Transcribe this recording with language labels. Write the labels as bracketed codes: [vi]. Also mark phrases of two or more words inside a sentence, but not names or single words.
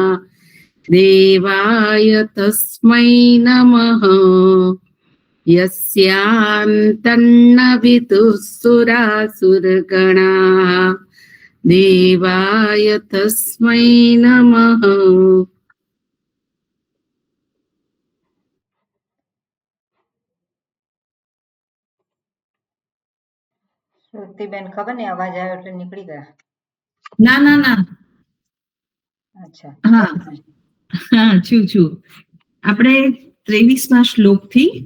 [sa] देवाय तस्मै नमः यस्यान्तन्न विदुः सुरासुरगणाः देवाय तस्मै नमः. [gu] શ્રુતિબેન, ખબર ને અવાજ આવ્યો એટલે નીકળી ગયા. ના ના ના. અચ્છા, હા હા, છું. આપણે 23મા શ્લોક થી